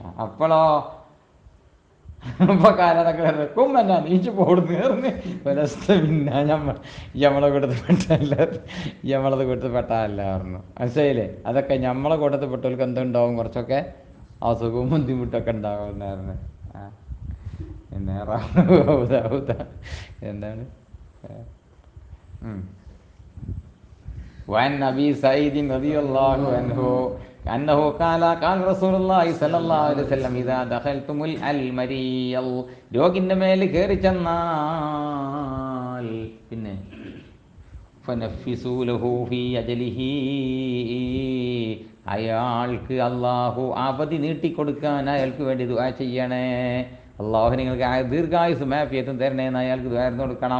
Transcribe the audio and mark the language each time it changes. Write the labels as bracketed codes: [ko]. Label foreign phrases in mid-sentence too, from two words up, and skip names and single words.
[ml] അപ്പോഴോ അപ്പൊ കാലതൊക്കെ വെക്കും എന്നാ നീച്ചു പോടുന്നു പുലസ്ത, പിന്നെ ഞമ്മളെ കൂട്ടത്തിൽ പെട്ടല്ല, ഞമ്മളത് കൂട്ടത്തിൽ പെട്ടല്ല പറഞ്ഞു. മനസ്സിലായില്ലേ? അതൊക്കെ ഞമ്മളെ കൂട്ടത്തിൽ പെട്ടവർക്ക് എന്തുണ്ടാവും, കുറച്ചൊക്കെ അസുഖവും ബുദ്ധിമുട്ടൊക്കെ ഉണ്ടാവുമെന്നായിരുന്നു. പിന്നെ എന്താണ് [ar] وعن أبي سعيد رضي الله عنه أنه قال قال رسول الله صلى الله عليه وسلم إذا دخلتم المريض, [ml] രോഗിൻ്റെ മേൽ കയറി ചെന്നാൽ പിന്നെ [ar] فنفسوا له في أجله, [ml] അയാൾക്ക് അള്ളാഹു അവധി നീട്ടിക്കൊടുക്കാൻ അയാൾക്ക് വേണ്ടി ദുആ ചെയ്യണേ. അള്ളാഹു നിങ്ങൾക്ക് ദീർഘായുസ്സും ആഫിയത്തും തരണേന്ന് അയാൾക്ക് ദുആ കൊടുക്കണം.